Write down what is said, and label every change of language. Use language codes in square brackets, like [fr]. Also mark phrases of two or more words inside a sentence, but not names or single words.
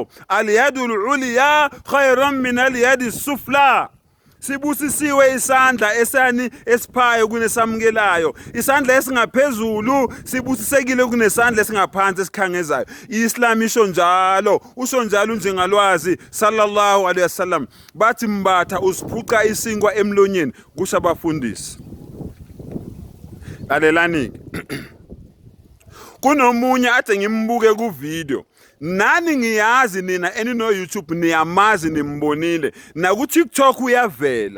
[ar] اليد العليا خير من اليد السفلى. [zu] Sibusisiwe isandla esani esiphayo kunesamukelayo. Isandla esingaphezulu sibusisekile kunesandla esingaphansi esikhangezayo. Islam isho njalo, usho njalo njengalwazi [ar] صلى الله عليه وسلم. [zu] Bathi Mbatha usiphuca isinkwa emlonyeni kusho abafundisi. Lalelani. Kunomunye ade ngimbuke ku video. Nani ngiyazi nina enino YouTube niyamazi nimbonile na ku TikTok uyavela.